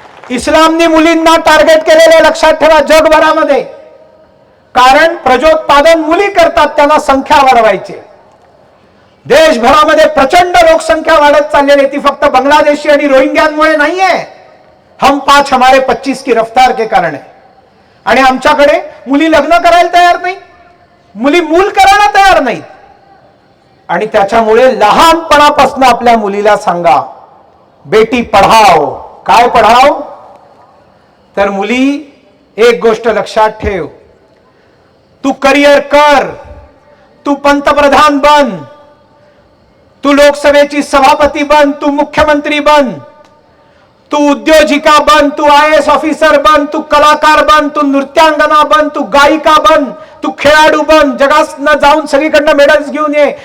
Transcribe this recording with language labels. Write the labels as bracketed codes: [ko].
[mr] इस्लामने मुलींना टार्गेट केलेले लक्षात ठेवा जगभरामध्ये. कारण प्रजोत्पादन मुली करतात, त्यांना संख्या वाढवायची. देशभरामध्ये प्रचंड लोकसंख्या वाढत चाललेली. ती फक्त बांगलादेशी आणि रोहिंग्यांमुळे नाहीये. [hi] हम 5 हमारे 25 की रफ्तार के कारण है. [mr] आणि आमच्याकडे मुली लग्न करायला तयार नाही, मुली मूल करायला तयार नाहीत. आणि त्याच्यामुळे लहानपणापासून आपल्या मुलीला सांगा [hi] बेटी पढाओ. [mr] काय पढाओ? तर मुली एक गोष्ट लक्षात ठेव, तू करिअर कर, तू पंतप्रधान बन, तू लोकसभेची सभापती बन, तू मुख्यमंत्री बन, तू उद्योजिका बन, तू IAS ऑफिसर बन, तू कलाकार बन, तू नृत्यांगना बन, तू गायिका बन, तू खेळाडू बन, जगात जाऊन सगळीकडनं मेडल्स घेऊन ये.